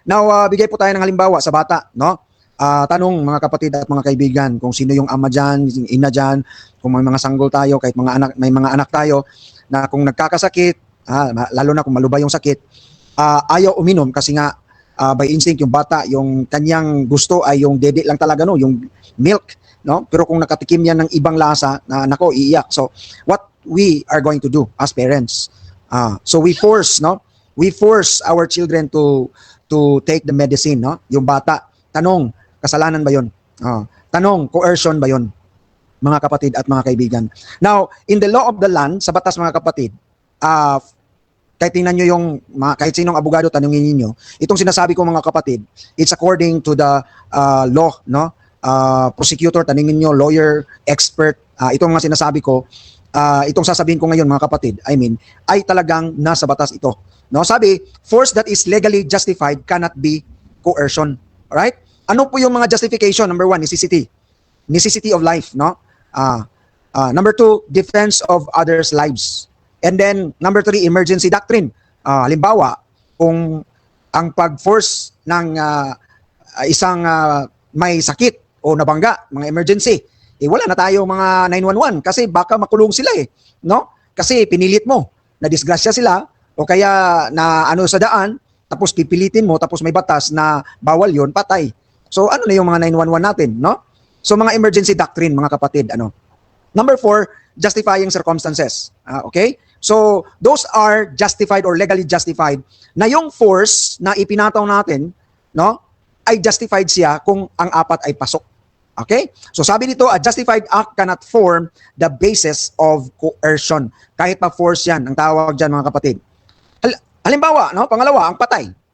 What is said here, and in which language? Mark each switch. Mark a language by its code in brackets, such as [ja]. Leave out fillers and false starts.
[tl] Now, bigay po tayo ng halimbawa sa bata, no? Tanong mga kapatid at mga kaibigan kung sino yung ama dyan, yung ina dyan, kung may mga sanggol tayo, kahit mga anak, may mga anak tayo na kung nagkakasakit, lalo na kung malubha yung sakit, ayaw uminom kasi nga by instinct yung bata, yung kanyang gusto ay yung dede lang talaga, no, yung milk, no? Pero kung nakatikim yan ng ibang lasa, nako, iiyak. [en] So what we are going to do as parents, so we force, no? We force our children to take the medicine, no? [tl] Yung bata, tanong, kasalanan ba 'yon? Tanong, coercion ba 'yon? Mga kapatid at mga kaibigan. [en] Now, in the law of the land, [tl] sa batas mga kapatid, kahit tingnan nyo yung kahit sinong abogado, tanungin niyo, itong sinasabi ko mga kapatid, [en] it's according to the law, [tl] no? Prosecutor, tanungin nyo, lawyer, expert, itong mga sinasabi ko, itong sasabihin ko ngayon mga kapatid, ay talagang nasa batas ito. No? [en] Sabi, force that is legally justified cannot be coercion. Alright? [tl] Ano po yung mga justification? [en] Number one, necessity. Necessity of life, no? Number two, defense of others' lives. And then, number three, emergency doctrine. [tl] Halimbawa, kung ang pag-force ng isang may sakit o nabangga, mga emergency, wala na tayo mga 911 kasi baka makulong sila no? Kasi pinilit mo, na-disgrasya sila o kaya na sa daan, tapos pipilitin mo, tapos may batas na bawal yon, patay. So ano na yung mga 911 natin, no? So mga emergency doctrine, mga kapatid, [en] Number four, justifying circumstances. [tl] Okay? [en] So, those are justified or legally justified [tl] na yung force na ipinataw natin, no, ay justified siya kung ang apat ay pasok. Okay? [en] So, [tl] sabi dito, [en] a justified act cannot form the basis of coercion. [tl] Kahit pa force yan, ang tawag dyan mga kapatid. Halimbawa, no, pangalawa, ang patay.